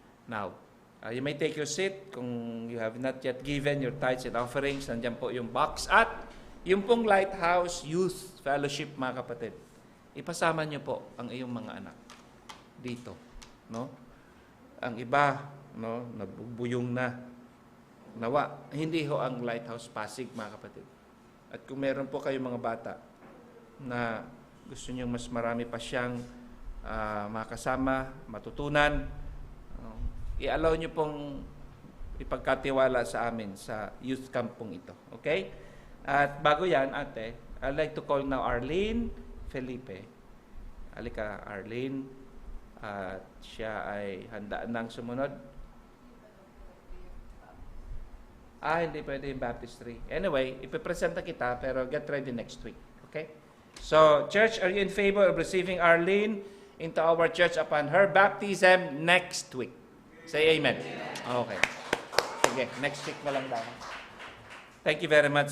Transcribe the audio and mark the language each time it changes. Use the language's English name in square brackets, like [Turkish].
[English] Now, you may take your seat. Kung you have not yet given your tithes and offerings, [Filipino] nandiyan po yung [English] box. [Filipino] At yung pong Lighthouse Youth Fellowship, mga kapatid, ipasama niyo po ang iyong mga anak dito. No? Ang iba, no, nagbubuyong na. Nawa, hindi ho ang Lighthouse Pasig, mga kapatid. At kung meron po kayong mga bata na gusto niyong mas marami pa siyang makasama, matutunan, i-allow niyo pong ipagkatiwala sa amin sa youth camp pong ito. Okay? At bago yan, ate, [English] I'd like to call now Arlene Felipe. [Filipino] Halika, Arlene. At siya ay handa nang sumunod. Hindi pwede yung baptistry. Anyway, ipipresenta kita, pero [English] get ready next week. [Filipino] Okay? [English] So, church, are you in favor of receiving Arlene into our church upon her baptism next week? Say amen. Okay. Sige, next week [Filipino] na lang daw. [English] Thank you very much.